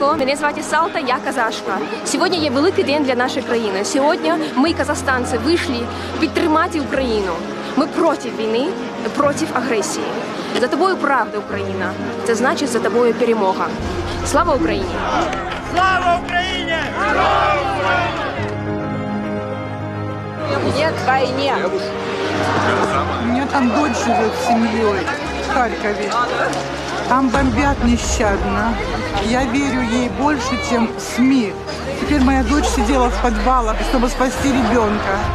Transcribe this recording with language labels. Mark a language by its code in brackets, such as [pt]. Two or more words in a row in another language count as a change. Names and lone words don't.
[uk] Мене звати Салта, я казашка. Сьогодні є великий день для нашої країни. Сьогодні ми, казахстанці, вийшли підтримати Україну. Ми проти війни, проти агресії. За тобою правда, Україна. Це значить, за тобою перемога. Слава Україні! Слава Україні! [ru] Нет войне! У меня там дочь живет с семьей в Харькове. Там бомбят нещадно. Я верю ей больше, чем СМИ. Теперь моя дочь сидела в подвалах, чтобы спасти ребенка.